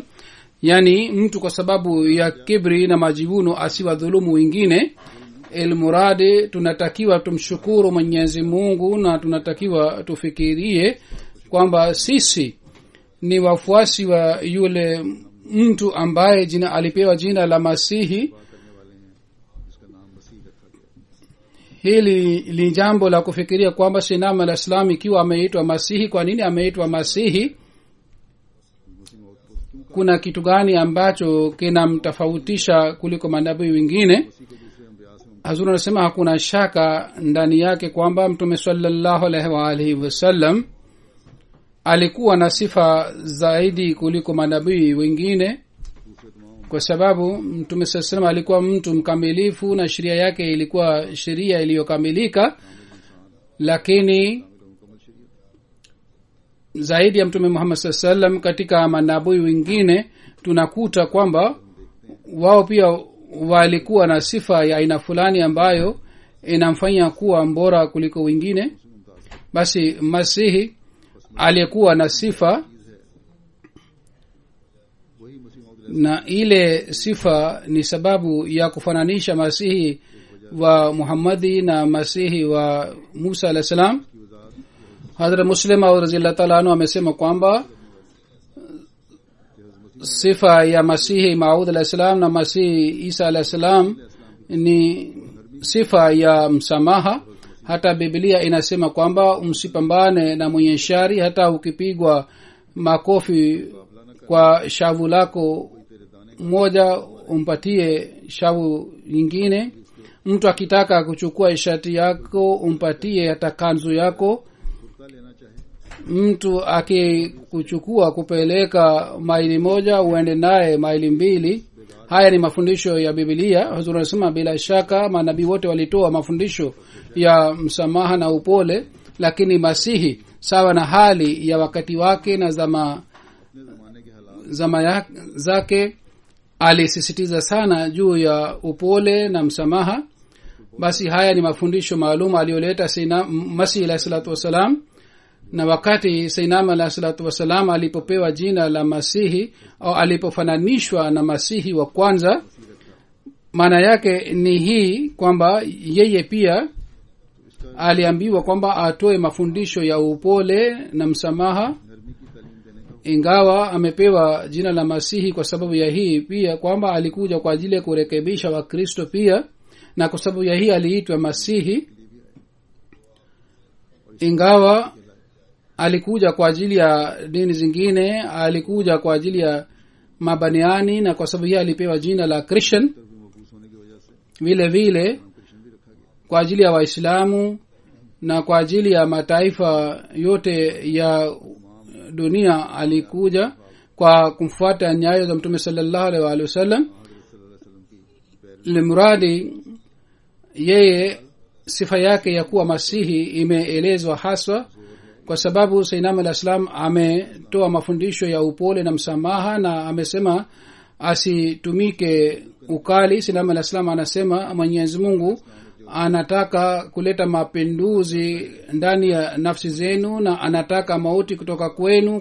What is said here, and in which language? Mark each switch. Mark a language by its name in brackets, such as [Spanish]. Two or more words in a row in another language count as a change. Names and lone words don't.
[Swahili] Yani mtu kwa sababu ya kibri na majivuno asiwadhulumu wengine. Ilmuradi tunatakiwa tumshukuru Mwenyezi Mungu, na tunatakiwa tufikirie kwamba sisi ni wafuasi wa yule mtu ambaye alipewa jina la Masihi. [Urdu] جس کا نام مسیح رکھا گیا. [Swahili] Hili ni jambo la kufikiria kwamba Sinam al-Islam ikiwa ameitwa Masihi, kwa nini ameitwa Masihi? Kuna kitu gani ambacho kinamtofautisha kuliko manabii wengine? [Urdu] مسیح کو دوسرے انبیا سے [Swahili] Hazur anasema hakuna shaka ndani yake kwamba Mtume [Arabic] صلى الله عليه وآله وسلم [Swahili] alikuwa na sifa zaidi kuliko manabii wengine, [Urdu] دوسرے تمام [Swahili] kwa sababu Mtume [Arabic] صلى الله عليه وسلم [Swahili] alikuwa mtu mkamilifu na sheria yake ilikuwa sheria iliyokamilika. Lakini [Urdu] مکمل شریعت [Swahili] zaidi ya Mtume Muhammad [Arabic] صلى الله عليه وسلم, [Swahili] katika manabii wengine tunakuta kwamba wao pia walikuwa na sifa ya aina fulani ambayo inamfanya kuwa bora kuliko wengine. Basi Masihi aliyekuwa na sifa, [Urdu] وہی مسیح موعود [Swahili] na ile sifa ni sababu ya kufananisha Masihi wa Muhammadi na Masihi wa Musa [Arabic] عليه السلام. [Swahili] Hadhrat Muslim [Arabic] رضي الله تعالى عنه [Swahili] amesema kwamba sifa ya Masihi Maud [Arabic] عليه السلام [Swahili] na Masihi Isa [Arabic] عليه السلام [Swahili] ni sifa ya msamaha. Hata Biblia inasema kwamba msipambane na mwenye shari, hata ukipigwa makofi kwa shavu lako moja umpatie shavu nyingine. mtu akitaka kuchukua ishati yako umpatie hata kanzu yako. [Urdu] کرتا لینا چاہے [Swahili] mtu akikuchukua kupeleka maili moja uende naye maili mbili. haya ni mafundisho ya Biblia. Huzur anasema bila shaka manabii wote walitoa mafundisho ya msamaha na upole, lakini Masihi sawa na hali ya wakati wake na [Urdu] اپنے زمانے کے حالات [Swahili] zake alisisitiza sana juu ya upole na msamaha. basi haya ni mafundisho maalum aliyoleta Masihi [Arabic] عليه الصلاة والسلام. [Swahili] na wakati Sayyidina [Arabic] عليه الصلاة والسلام [Swahili] alipopewa jina la Masihi au alipofananishwa na Masihi wa kwanza, maana yake ni hii kwamba yeye pia aliambiwa kwamba atoe mafundisho ya upole na msamaha. [Urdu] نرمی کی تعلیم دینے کا [Swahili] ingawa amepewa jina la Masihi kwa sababu ya hii pia kwamba alikuja kwa ajili ya kurekebisha Wakristo pia, na kwa sababu ya hii aliitwa Masihi. ingawa alikuja kwa ajili ya dini zingine, alikuja kwa ajili ya mabaniani, na kwa sababu hii alipewa jina la Christian. [Urdu] بھی مبعوث ہونے کی وجہ سے [Swahili] vile vile [Urdu] کرشن بھی رکھا گیا [Swahili] kwa ajili ya Waislamu na kwa ajili ya mataifa yote ya dunia alikuja kwa kumfuata nyayo za Mtume [Arabic] صلى الله عليه وسلم. صلى الله عليه وسلم [Urdu] کی پیر [Swahili] limradi yeye sifa yake ya kuwa Masihi imeelezwa haswa kwa sababu Sayyidina [Arabic] عليه السلام [Swahili] ametoa mafundisho ya upole na msamaha, na amesema asitumike ukali. Sayyidina [Arabic] عليه السلام [Swahili] anasema Mwenyezi Mungu anataka kuleta mapinduzi ndani ya nafsi zenu na anataka mauti kutoka kwenu.